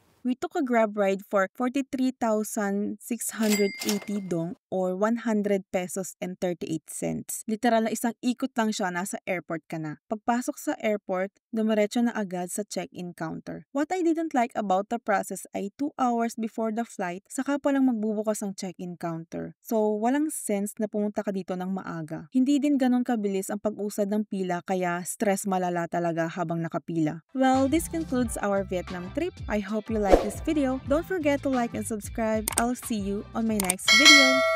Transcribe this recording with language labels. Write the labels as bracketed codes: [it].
[en] We took a Grab ride for 43,680 dong or 100 pesos and 38 cents. [tl] Literal na isang ikot lang siya, nasa airport ka na. Pagpasok sa airport, dumiretso na agad sa check-in counter. [en] What I didn't like about the process ay 2 hours before the flight, [tl] saka palang magbubukas ang [en] check-in counter. [tl] So, walang sense na pumunta ka dito ng maaga. Hindi din ganon kabilis ang pag-usad ng pila kaya stress malala talaga habang nakapila. [en] Well, this concludes our Vietnam trip. I hope you like this video. Don't forget to like and subscribe. I'll see you on my next video.